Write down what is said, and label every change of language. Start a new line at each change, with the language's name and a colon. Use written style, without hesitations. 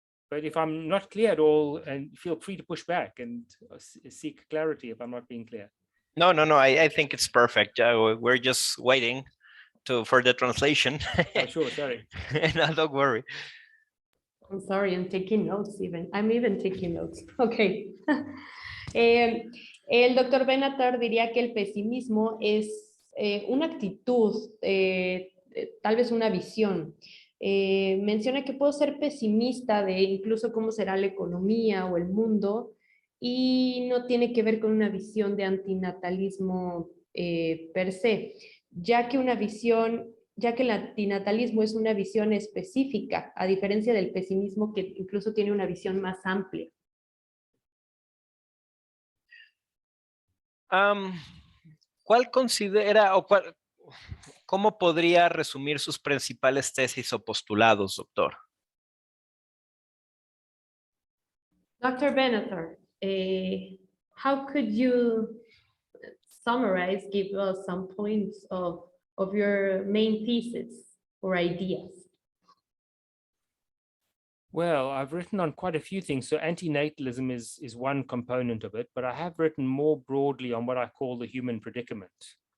English: But if I'm not clear at all, and feel free to push back and seek clarity if I'm not being clear. No, I think it's perfect. We're just waiting for the translation. Oh, sure, sorry. No, don't worry. I'm sorry, I'm taking notes even. I'm even taking notes. Okay.
Spanish: El doctor Benatar diría que el pesimismo es una actitud, tal vez una visión. Menciona que puedo ser pesimista de incluso cómo será la economía o el mundo, y no tiene que ver con una visión de antinatalismo per se, ya que el antinatalismo es una visión específica, a diferencia del pesimismo, que incluso tiene una visión más amplia. ¿Cuál considera o ¿cómo podría resumir sus principales tesis o postulados, doctor?
English: Dr. Benatar, how could you summarize, give us some points of your main thesis or ideas? Well, I've written on quite a few things. So antinatalism is one component of it, but I have written more broadly on what I call the human predicament.